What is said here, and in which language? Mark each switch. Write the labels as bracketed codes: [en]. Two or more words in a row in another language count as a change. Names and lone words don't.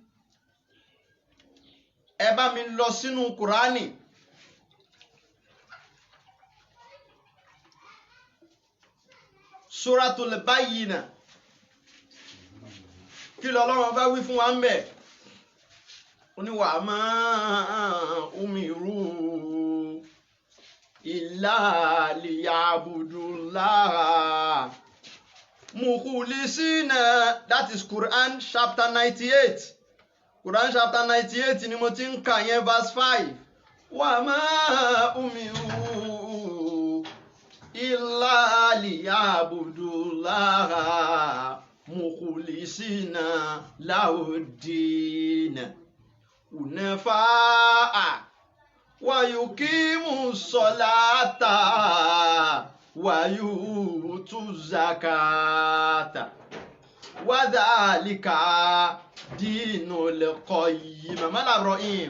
[yo] ẹ bá mi lọ sínú Kùránì Suratul Bayyina kí lọ́lọ́run bá wí fún wa ń bẹ̀ ó ní [ar] وما أمروا إلا ليعبدوا الله مخلصين [en] that is Quran chapter 98 Quran chapter 98 [yo] ni mo ti ń kà yẹn [en] verse 5 [ar] وما أمروا إلا ليعبدوا الله مخلصين له الدين حنفاء ويقيموا الصلاة ويؤتوا الزكاة وذلك دين القيمة ملة إبراهيم